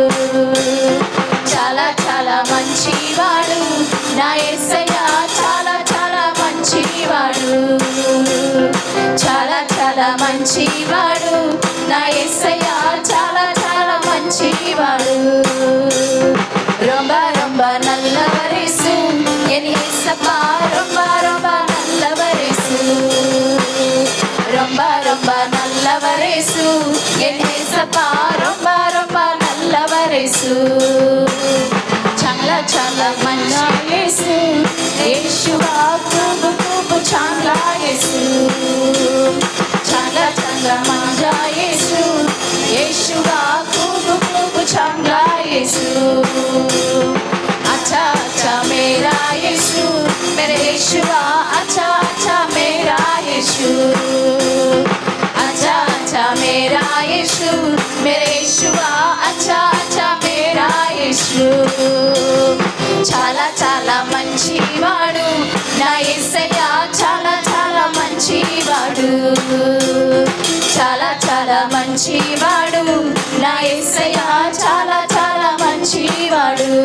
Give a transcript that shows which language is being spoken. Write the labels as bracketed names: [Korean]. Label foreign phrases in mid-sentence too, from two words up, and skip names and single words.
[Telugu] చాలా చాలా మంచివాడు నా యేసయ్య, చాలా చాలా మంచివాడు. చాలా చాలా మంచివాడు నా యేసయ్య, చాలా చాలా మంచివాడు. [Tamil] ரொம்ப ரொம்ப நல்லவரேசு என் இயேசப்பா, ரொம்ப ரொம்ப நல்லவரேசு. ரொம்ப ரொம்ப நல்லவரேசு என் இயேசப்பா, ரொம்ப ரொம்ப நல்லவரேசு. [Telugu] చాలా చాలా మంచి యేసు, యేషువా ప్రభు ప్రభు చాలా యేసు. చాలా చాలా మంచి యేసు, యేషువా ప్రభు ప్రభు చాలా యేసు. [Hindi] अच्छा अच्छा मेरा यीशु, मेरे यीशुआ, अच्छा अच्छा मेरा यीशु. अच्छा अच्छा मेरा यीशु, मेरे यीशुआ, अच्छा अच्छा मेरा यीशु. [Telugu] చాలా చాలా మంచివాడు నా యేసయ్య, చాలా చాలా మంచివాడు. చాలా చాలా మంచివాడు నా యేసయ్య, చాలా చాలా మంచివాడు.